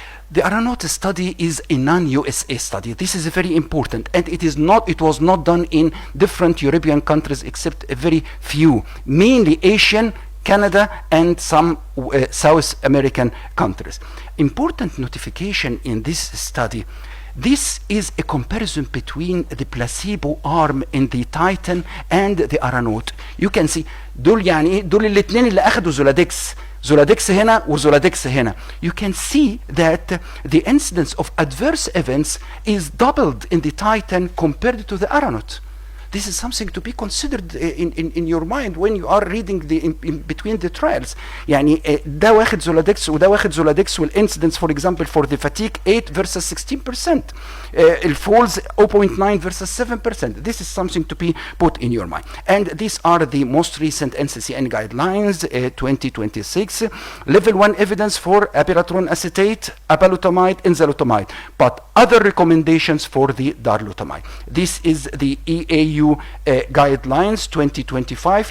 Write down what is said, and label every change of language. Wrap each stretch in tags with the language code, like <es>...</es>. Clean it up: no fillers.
<en>The ARANOT study is a non-USA study. This is very important, and it was not done in different European countries except a very few, mainly Asian, Canada, and some South American countries. Important notification in this study: this is a comparison between the placebo arm in the TITAN and the ARANOT. You can see</en> <ar>دول الاثنين اللي اخذوا زولادكس هنا وزولادكس هنا.</ar> <en>You can see that the incidence of adverse events is doubled in the TITAN compared to the ARANOT. This is something to be considered in your mind when you are reading in between the trials.</en> <ar>يعني ده واخد زولادكس وده واخد زولادكس, والincidence</ar> <en>for example for the fatigue 8 versus 16%,</en> <ar>الفولز</ar> <en>0.9 versus 7%. This is something to be put in your mind. And these are the most recent NCCN guidelines 2026. Level 1 evidence for abiraterone acetate, apalutamide, enzalutamide. But other recommendations for the darolutamide. This is the EAU guidelines 2025.</en>